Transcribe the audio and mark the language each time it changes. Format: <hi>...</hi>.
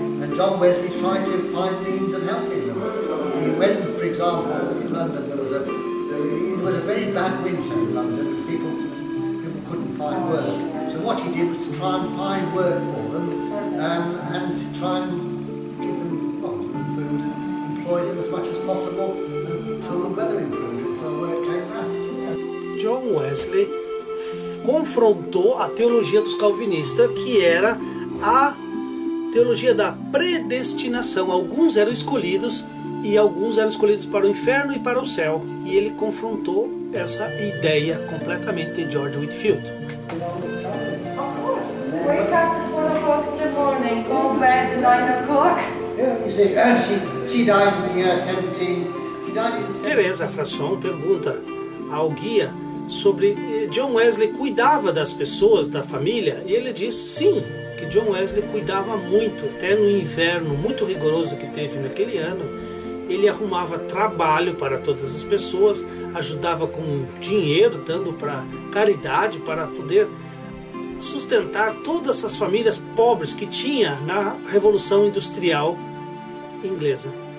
<en>And John Wesley tried to find means of helping them. When, for example, in London it was a very bad winter in London, and people couldn't find work. So what he did was to try and find work for them, and to try and give them food, employ them as much as possible until the weather improved, until work came back.</en> <pt>John Wesley confrontou a teologia dos calvinistas, que era a teologia da predestinação. Alguns eram escolhidos e alguns eram escolhidos para o inferno e para o céu. E ele confrontou essa ideia completamente de George Whitefield.</pt> <en>Wake up at 4 o'clock in the morning, go to bed at 9 o'clock. Yeah, you see, she died in the year 17. She died in 17.</en> <pt>Teresa Frasson pergunta ao guia sobre John Wesley cuidava das pessoas, da família, e ele diz sim, que John Wesley cuidava muito, até no inverno muito rigoroso que teve naquele ano. ele arrumava trabalho para todas as pessoas, ajudava com dinheiro, dando para caridade, para poder sustentar todas essas famílias pobres que tinha na Revolução Industrial inglesa.</pt>